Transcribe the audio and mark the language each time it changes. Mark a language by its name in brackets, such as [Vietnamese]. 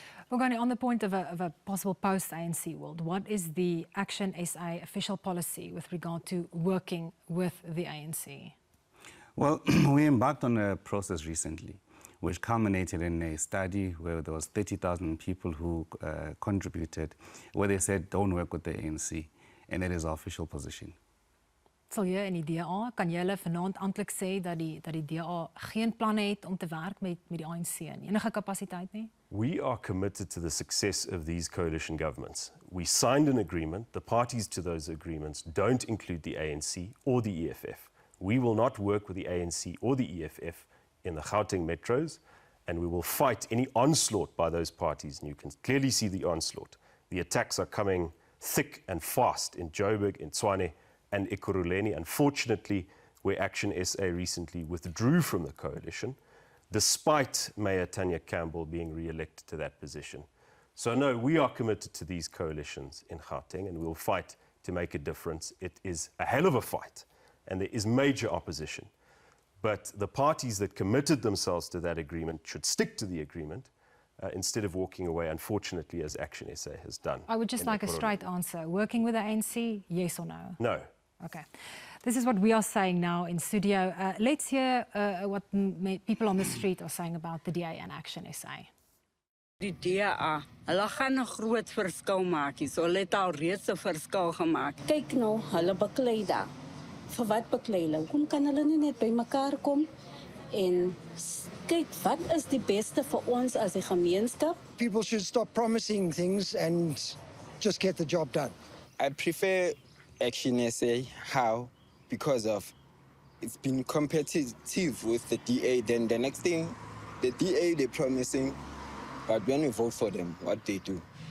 [English] Bongani, on the point of a possible post-ANC world, what is the Action SA official policy with regard to working with the ANC? Well, we embarked on a process recently, which culminated in a study where there was 30,000 people who contributed, where they said don't work with the ANC, and that is our official position. [Afrikaans] Sal jy in die DA, kan jy hulle vanaand amptelik sê dat die DA geen planne het om te werk met die ANC en enige kapasiteit nie? [English] We are committed to the success of these coalition governments. We signed an agreement. The parties to those agreements don't include the ANC or the EFF. We will not work with the ANC or the EFF in the Gauteng metros, and we will fight any onslaught by those parties. And you can clearly see the onslaught. The attacks are coming thick and fast in Joburg, in Tshwane, and Ekurhuleni. Unfortunately, where Action SA recently withdrew from the coalition, despite Mayor Tanya Campbell being re-elected to that position. So no, we are committed to these coalitions in Gauteng, and we will fight to make a difference. It is a hell of a fight, and there is major opposition. But the parties that committed themselves to that agreement should stick to the agreement instead of walking away, unfortunately, as Action SA has done. I would just like a straight answer. Working with the ANC, yes or no? No. Okay. This is what we are saying now in studio. Let's hear what people on the street are saying about the DA and Action SA. [Afrikaans] Die DA, hulle gaan 'n groot verskil maak. So hulle het al reeds 'n verskil gemaak. Kyk nou, hulle beklei daar. Vir wat beklei hulle? Hoekom kan hulle nie net bymekaar kom en kyk wat is die beste vir ons as 'n gemeenskap? [English] People should stop promising things and just get the job done. I prefer Action SA. How? Because of it's been competitive with the DA. Then the next thing, the DA they're promising, but when we vote for them, what they do?